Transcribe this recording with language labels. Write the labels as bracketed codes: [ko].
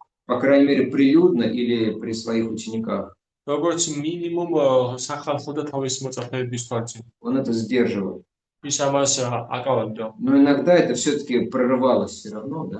[ru] По крайней мере, прилюдно или при своих учениках. [ka] როგორც მინიმუმ სახალხო და თავის მოწაფეების თვალწინ. [ru] Он это сдерживал. [ka] ის ამას აკავებდა. [ru] Но иногда это все-таки прорывалось все равно, да.